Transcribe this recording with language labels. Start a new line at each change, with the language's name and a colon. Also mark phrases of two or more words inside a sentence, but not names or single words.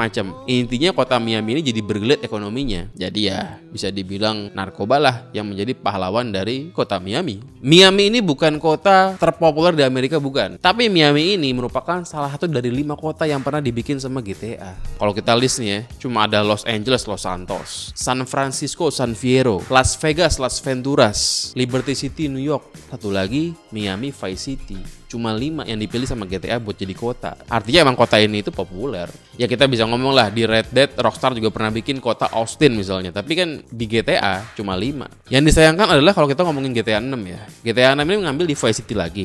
Indonesian: Intinya kota Miami ini jadi bergelit ekonominya. Jadi ya bisa dibilang narkoba lah yang menjadi pahlawan dari kota Miami. Miami ini bukan kota terpopuler di Amerika, bukan. Tapi Miami ini merupakan salah satu dari 5 kota yang pernah dibikin sama GTA. Kalau kita list nih ya, cuma ada Los Angeles, Los Santos, San Francisco, San Fierro, Las Vegas, Las Venturas, Liberty City, New York. Satu lagi Miami Vice City. Cuma 5 yang dipilih sama GTA buat jadi kota. Artinya emang kota ini itu populer. Ya kita bisa ngomong lah, di Red Dead Rockstar juga pernah bikin kota Austin misalnya. Tapi kan di GTA cuma 5. Yang disayangkan adalah kalau kita ngomongin GTA 6 ya. GTA 6 ini mengambil di Vice City lagi.